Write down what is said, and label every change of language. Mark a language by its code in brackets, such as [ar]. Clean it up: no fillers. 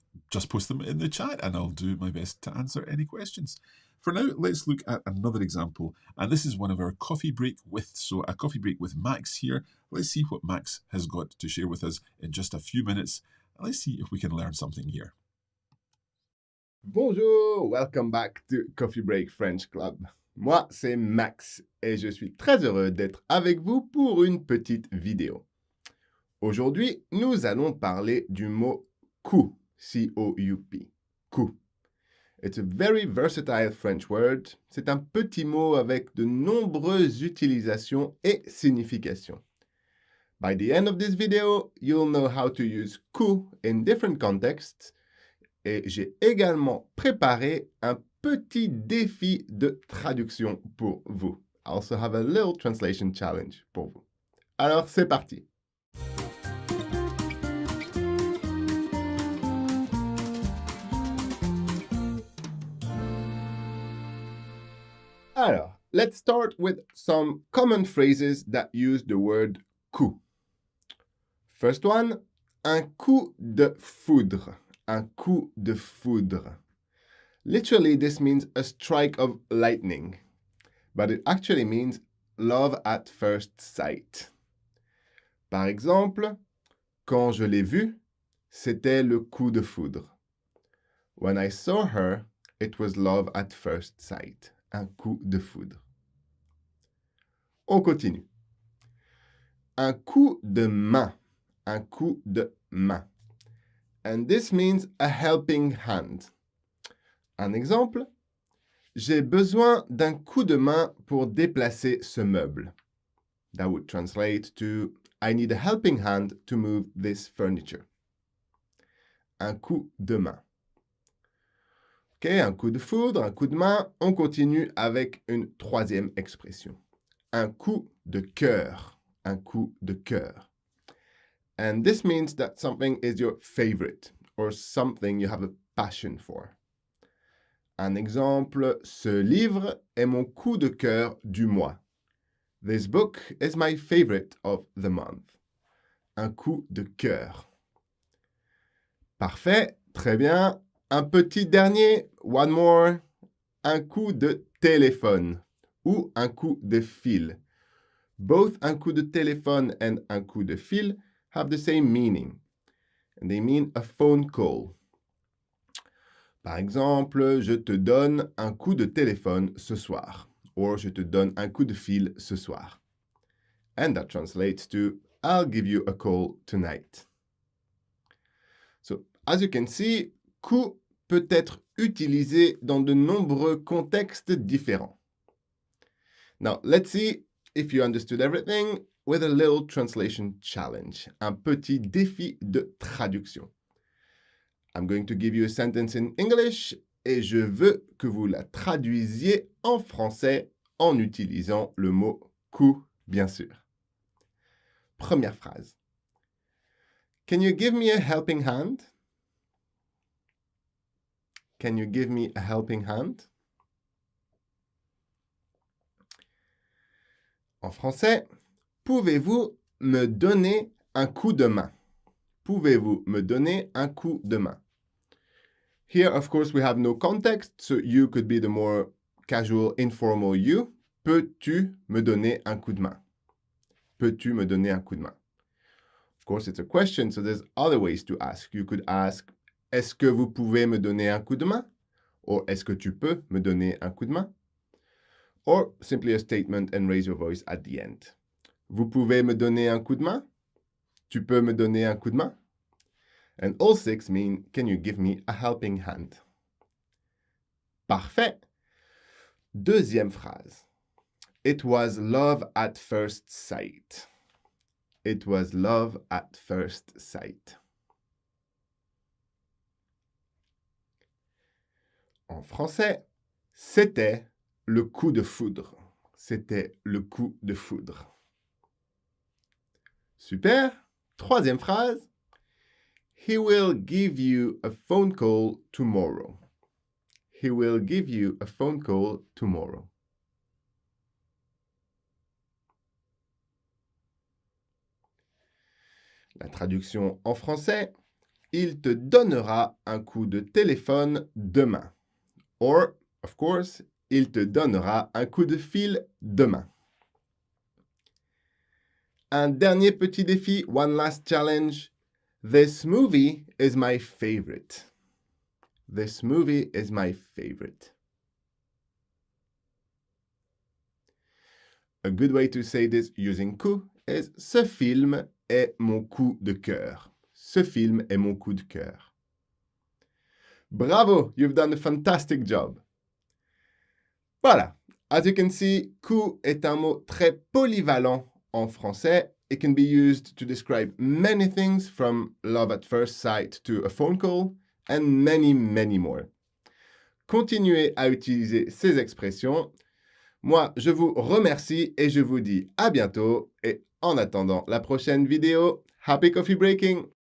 [en] Just post them in the chat and I'll do my best to answer any questions. For now, let's look at another example. And this is one of our coffee break with. So a coffee break with Max here. Let's see what Max has got to share with us in just a few minutes. Let's see if we can learn something here. Bonjour, welcome back to Coffee Break French Club. [fr] Moi, c'est Max et je suis très heureux d'être avec vous pour une petite vidéo. Aujourd'hui, nous allons parler du mot coup, C-O-U-P, coup. [en] It's a very versatile French word. [fr] C'est un petit mot avec de nombreuses utilisations et significations. [en] By the end of this video, you'll know how to use coup in different contexts. [fr] Et j'ai également préparé un petit défi de traduction pour vous. [en] I also have a little translation challenge [fr] pour vous. Alors, c'est parti. [en] Alors, let's start with some common phrases that use the word coup. First one, [fr] un coup de foudre. Un coup de foudre. [en] Literally, this means a strike of lightning, but it actually means love at first sight. [fr] Par exemple, quand je l'ai vue, c'était le coup de foudre. [en] When I saw her, it was love at first sight. [fr] Un coup de foudre. On continue. Un coup de main. Un coup de main. [en] And this means a helping hand. [fr] Un exemple, j'ai besoin d'un coup de main pour déplacer ce meuble. [en] That would translate to, I need a helping hand to move this furniture. [fr] Un coup de main. Ok, un coup de foudre, un coup de main. On continue avec une troisième expression. Un coup de cœur. Un coup de cœur. [en] And this means that something is your favorite or something you have a passion for. [fr] Un exemple, ce livre est mon coup de cœur du mois. [en] This book is my favorite of the month. [fr] Un coup de cœur. Parfait, très bien. Un petit dernier, [en] one more. [fr] Un coup de téléphone ou un coup de fil. [en] Both [fr] un coup de téléphone [en] and [fr] un coup de fil [en] have the same meaning. And they mean a phone call. [fr] Par exemple, je te donne un coup de téléphone ce soir. Or je te donne un coup de fil ce soir. [en] And that translates to, I'll give you a call tonight. So, as you can see, [fr] coup peut être utilisé dans de nombreux contextes différents. [en] Now, let's see if you understood everything with a little translation challenge. [fr] Un petit défi de traduction. [en] I'm going to give you a sentence in English [fr] et je veux que vous la traduisiez en français en utilisant le mot coup, bien sûr. Première phrase. [en] Can you give me a helping hand? Can you give me a helping hand? [fr] En français, pouvez-vous me donner un coup de main? Pouvez-vous me donner un coup de main? [en] Here, of course, we have no context, so you could be the more casual, informal you. [fr] Peux-tu me donner un coup de main? Peux-tu me donner un coup de main? [en] Of course, it's a question, so there's other ways to ask. You could ask, [fr] est-ce que vous pouvez me donner un coup de main? Or, est-ce que tu peux me donner un coup de main? [en] Or, simply a statement and raise your voice at the end. [fr] Vous pouvez me donner un coup de main? Tu peux me donner un coup de main? [en] And all six mean, can you give me a helping hand? Parfait. [fr] Deuxième phrase. [en] It was love at first sight. It was love at first sight. [fr] En français, c'était le coup de foudre. C'était le coup de foudre. Super. Troisième phrase. [en] He will give you a phone call tomorrow. He will give you a phone call tomorrow. [fr] La traduction en français, il te donnera un coup de téléphone demain. Or, of course, il te donnera un coup de fil demain. Un dernier petit défi, [en] one last challenge. This movie is my favorite. This movie is my favorite. A good way to say this using coup is [fr] ce film est mon coup de cœur. Ce film est mon coup de cœur. [en] Bravo, you've done a fantastic job. [fr] Voilà. [en] As you can see, [fr] coup est un mot très polyvalent en français. [en] It can be used to describe many things from love at first sight to a phone call and many, many more. [fr] Continuez à utiliser ces expressions. Moi, je vous remercie et je vous dis à bientôt. Et en attendant la prochaine vidéo, [en] happy coffee breaking!